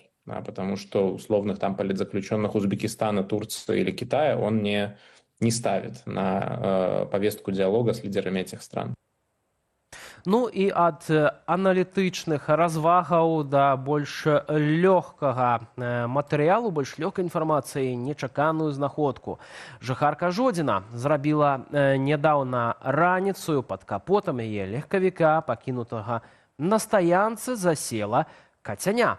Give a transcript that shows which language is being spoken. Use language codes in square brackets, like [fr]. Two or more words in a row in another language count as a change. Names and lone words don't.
[ru] Да, потому что условных там политзаключенных Узбекистана, Турции или Китая он не ставит на повестку диалога с лидерами этих стран. [be] Ну і ад аналітычных развагаў да больш лёгкага матэрыялу, больш лёгкай інфармацыі, нечаканую знаходку. Жыхарка Жодзіна зрабіла нядаўна раніцаю пад капотам яе легкавіка, пакінутага на стаянцы, засела кацяня.